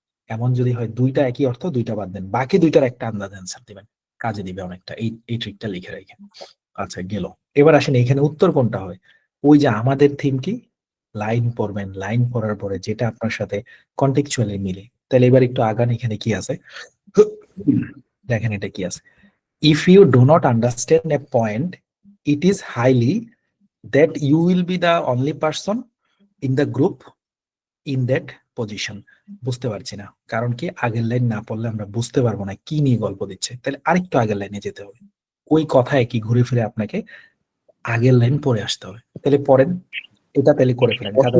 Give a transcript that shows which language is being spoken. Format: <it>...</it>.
<bn>এমন যদি হয় দুইটা একই অর্থ, দুইটা বাদ দেন, বাকি দুইটার একটা আন্দাজ অ্যান্সার দিবেন, কাজে দিবে অনেকটা। এই ট্রিকটা লিখে রাখেন। আচ্ছা গেল। এবার আসেন এখানে উত্তর কোনটা হয়। ওই যে আমাদের থিম কি, লাইন পড়বেন, লাইন পড়ার পরে যেটা আপনার সাথে কন্টেক্সচুয়ালি মিলে। তাহলে এবার একটু আগান, এখানে কি আছে দেখেন, এটা কি আছে।</bn> <en>If you do not understand a point, it is highly that you will be the only person in the group in that position.</en> <bn>বুঝতে পারছি না, কারণ কি আগের লাইন না পড়লে আমরা বুঝতে পারবো না কি নিয়ে গল্প দিচ্ছে। তাহলে আরেকটু আগের লাইনে যেতে হবে, ওই কথায় কি ঘুরে ফিরে আপনাকে আগের লাইন পড়ে আসতে হবে। তাহলে পড়েন এটা, তাহলে করে ফেলেন।</bn>